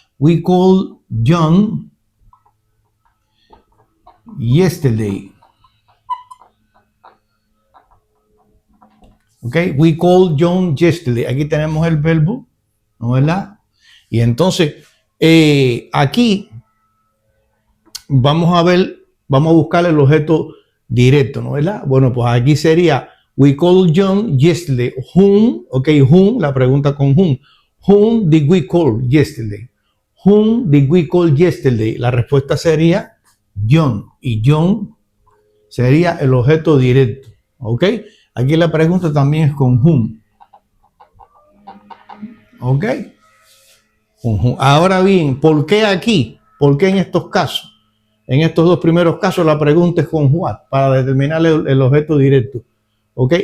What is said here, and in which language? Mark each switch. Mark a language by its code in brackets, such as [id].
[en] We called John yesterday. Ok, we called John yesterday. [es] Aquí tenemos el verbo, ¿no verdad? Y entonces, aquí vamos a buscar el objeto directo, ¿no verdad? Bueno, pues aquí sería [en] we called John yesterday. [es] Whom, ok, whom, la pregunta con whom. [en] Whom did we call yesterday? Whom did we call yesterday? [es] La respuesta sería John. Y John sería el objeto directo, ¿ok? Aquí la pregunta también es con whom. ¿Ok? Ahora bien, ¿por qué aquí? ¿Por qué en estos casos? En estos dos primeros casos la pregunta es con what, para determinar el objeto directo. ¿Ok?